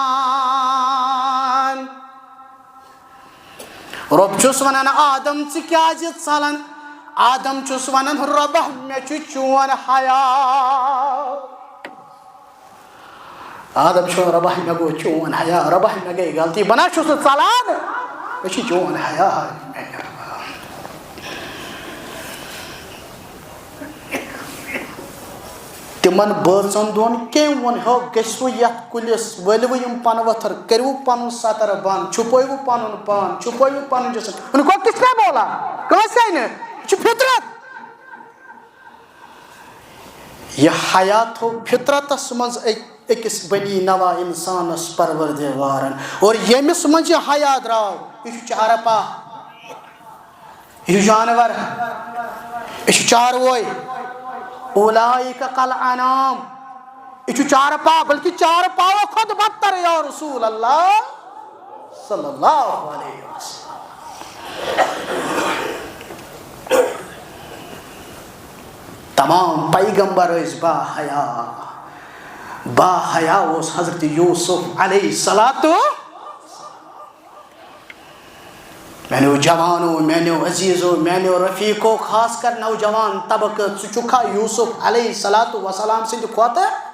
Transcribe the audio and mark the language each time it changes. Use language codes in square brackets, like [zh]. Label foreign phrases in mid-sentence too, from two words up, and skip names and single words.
[ks] رب چھس ونان آدم ژٕ کیازِ ژلان آدم چھس ونان ربہ مے چھُ چون حیا آدم چھُ ربہ مے گو چون حیا ربہ مے گئی غلطی بنا چھُس نہٕ ژلان مے چھُ چون حیا تمن بٲژن دۄن کٔمۍ ووٚن ہو گٔژھِو یتھ کُلِس ؤلِو یم پن ؤتھر کٔرِو پنُن سطر بنٛد چھُپٲیِو پنُن پان چھُپٲیِو پنُن جسم [ur] ان کو کس نے بولا [ks] کٲنٛسے نہٕ یہِ چھُ فطرت یہ حیا تھوٚو فطرتس منٛز أکِس بنی نوا انسانس پروردگارن اور ییٚمِس منٛز یہِ حیا درٛاو یہِ چھُ چارپا یہِ چھُ جانور یہِ چھُ چاروٲے [ar] اولئک کالانعام [ks] یہ چھُ چارپا بلکہ چارپاو کھۄتہٕ بدتر [ar] یا رسول اللہ صلی اللہ علیہ [ks] وسلم تمام پیغمبر ٲسۍ با حیا اوس حضرت یوسف [ar] علیہ الصلوۃ [ks] میانو جوانو میانو عزیزو میانو رفیقو خاص کر نوجوان طبقہ ژٕ چھُکھا یوسف [ar] علیہ الصلوۃ والسلام [ks] سٕنٛدِ کھۄتہٕ